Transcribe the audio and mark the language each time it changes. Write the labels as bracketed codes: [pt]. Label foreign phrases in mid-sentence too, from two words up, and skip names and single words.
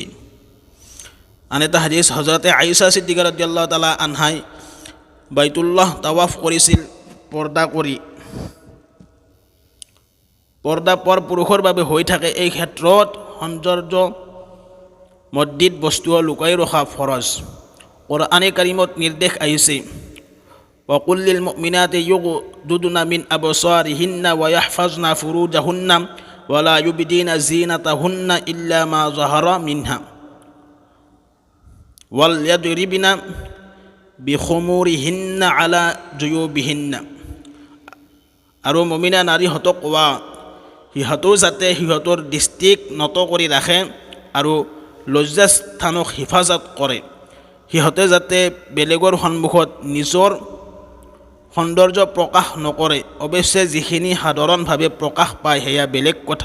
[as] আন এটা হাদিছ, হজৰতে আয়েশা সিদ্দিকা [ar] رضي الله تعالى عنها [as] বাইতুল্লাহ তাৱাফ কৰিছিল পৰ্দা কৰি। পৰ্দা পৰপুৰুষৰ বাবে হৈ থাকে, এই ক্ষেত্ৰত সৌন্দৰ্য মৰ্দিত বস্তু লুকাই ৰখা ফৰজ। কুৰআনে কাৰিমত নিৰ্দেশ আহিছে, [ar] وَقُلْ لِلْمُؤْمِنَاتِ يُغْضُضْنَ مِنْ أَبْصَارِهِنَّ وَيَحْفَظْنَ فُرُوجَهُنَّ وَلَا يُبْدِينَ زِينَتَهُنَّ إِلَّا مَا ظَهَرَ مِنْهَا وَلْيَضْرِبْنَ بِخُمُورِهِنَّ عَلَى جُيُوبِهِنَّ। [as] আৰু মুমিনা নাৰীহঁতক কোৱা, সিহঁতেও যাতে সিহঁতৰ দৃষ্টিক নত কৰি ৰাখে আৰু লজ্জাস্থানক হিফাজত কৰে। সিহঁতে যাতে বেলেগৰ সন্মুখত নিজৰ সৌন্দৰ্য প্ৰকাশ নকৰে, অৱশ্যে যিখিনি সাধাৰণভাৱে প্ৰকাশ পায় সেয়া বেলেগ কথা।